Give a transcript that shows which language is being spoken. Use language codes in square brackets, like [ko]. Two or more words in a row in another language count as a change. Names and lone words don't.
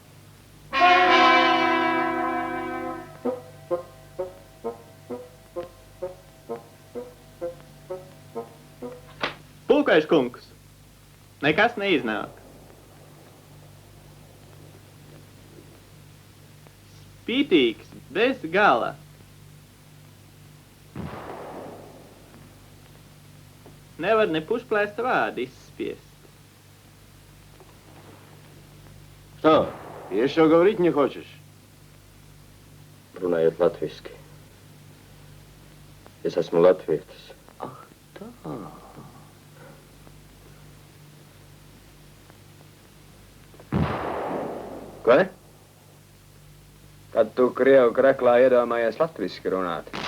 [lv] Pulkais kungs, nekas neiznāk. Spītīgs, bez gala. Nevar ne pušplēsta vārdu izspiest. [ru] Что, еще говорить не хочешь? [lv] Runājot latviski. Es esmu latvietis. Ах, tā. Ko ne? Kad tu Krievu kreklā iedomājies latviski runāt?